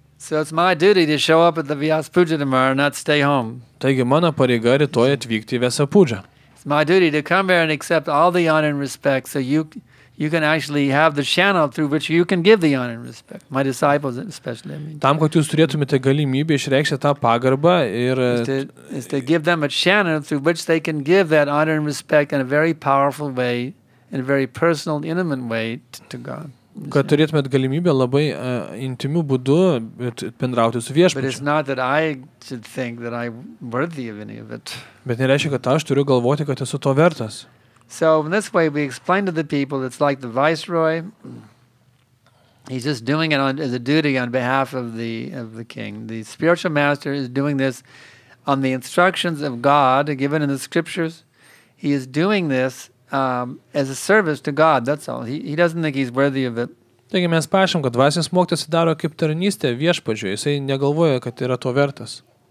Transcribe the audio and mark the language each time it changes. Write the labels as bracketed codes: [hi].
[en] So it's my duty to show up at the Vyas Puja tomorrow and not stay home. [lt] Taigi mano pareiga rytoj atvykti į Vyasa Pudžą. [en] It's my duty to come here and accept all the honor and respect so you can actually have the channel through which you can give the honor and respect. My disciples especially. I mean, [lt] Tam, kad jūs turėtumėte galimybę išreikšti tą pagarbą ir [en] is to give them a channel through which they can give that honor and respect in a very powerful way, in a very personal, intimate way to God. [lt] kad turėtumėt galimybę labai intimių būdų bendrauti su [en] But it's [lt] viešpačiu. [en] not that I should think that I'm worthy of any of it. [lt] Bet nereiškia, kad aš turiu galvoti, kad esu to vertas. [en] So in this way, we explain to the people it's like the viceroy. He's just doing it as a duty on behalf of the king. The spiritual master is doing this on the instructions of God given in the scriptures. He is doing this as a service to God. That's all. He doesn't think he's worthy of it. [lt] Taigi mes prašom, kad dvasinis mokytojas daro kaip tarnystė viešpačiui. Jisai negalvoja, kad yra to vertas.